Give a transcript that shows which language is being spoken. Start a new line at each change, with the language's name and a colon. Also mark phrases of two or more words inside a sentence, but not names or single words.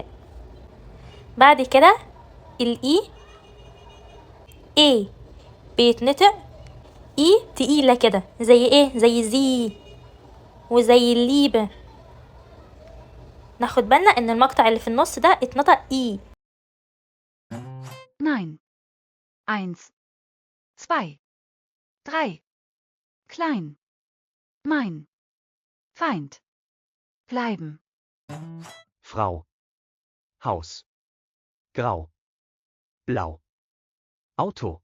Arabic: بعد كده الاي اي بيتنطق اي تقيلة كده. زي ايه؟ زي زي، وزي الليبة. ناخد بالنا ان المقطع اللي في النص ده اتنطق اي.
German: Nein. 1, 2, 3. Klein. Mein. Feind. Bleiben. Frau. Haus. Grau. Blau. Auto.